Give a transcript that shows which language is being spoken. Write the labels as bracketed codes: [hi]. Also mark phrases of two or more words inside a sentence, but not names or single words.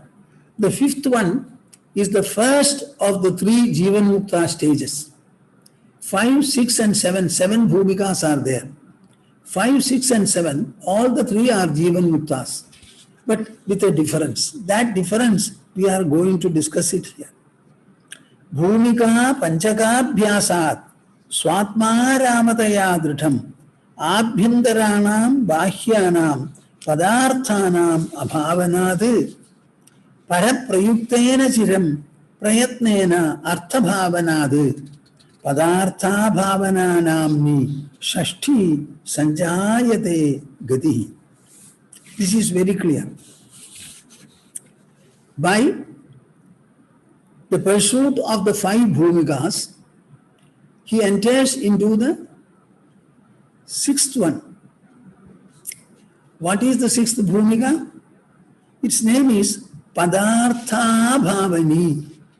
[en] The fifth one is the first of the three Jeevanmukta stages. 5, 6 and 7, 7 Bhumikas are there. 5, 6 and 7, all the three are Jeevanmuktas, but with a difference. That difference we are going to discuss it here. [sa] भूमिका पञ्चकाभ्यासात् स्वात्म रामतया दृढम् अभ्यन्तराणाम् बाह्यानाम् पदार्थानाम् अभावनात् परप्रयुक्तेन चिरम् प्रयत्नेन अर्थभावनात् पदार्थ भावना नाम्नी षष्ठी सञ्जायते गतिः. [en] This is very clear. By the pursuit of the 5 Bhumikas, he enters into the 6th one. What is the 6th Bhumika? Its name is Padartha Bhavani.